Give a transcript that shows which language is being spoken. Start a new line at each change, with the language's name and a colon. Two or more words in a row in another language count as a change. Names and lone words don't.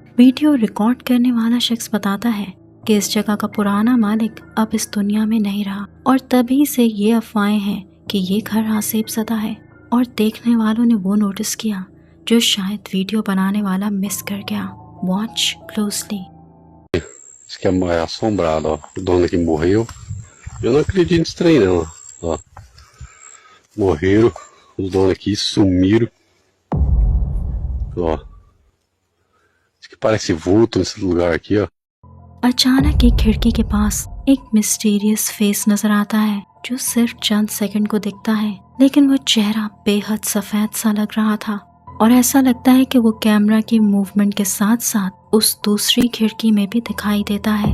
Hindi: वीडियो रिकॉर्ड करने वाला शख्स बताता है कि इस जगह का पुराना मालिक अब इस दुनिया में नहीं रहा और तभी से ये अफवाहें हैं कि ये घर आसेब ज़दा है और देखने वालों ने वो नोटिस किया जो शायद वीडियो बनाने वाला मिस कर गया।
English: Watch closely.
Portuguese: Diz que é assombrado, ó. O dono que morreu. Eu não acredito nisso trem, não. Ó. Morreram. Os donos aqui sumiram. Ó. Diz que parece vulto nesse lugar aqui, ó.
Hindi: अचानक एक खिड़की के पास एक
English: mysterious face
Hindi: नजर आता है जो सिर्फ चंद सेकंड को दिखता है, लेकिन वो चेहरा बेहद सफेद सा लग रहा था और ऐसा लगता है कि वो कैमरा की मूवमेंट के साथ साथ उस दूसरी खिड़की में भी दिखाई देता है।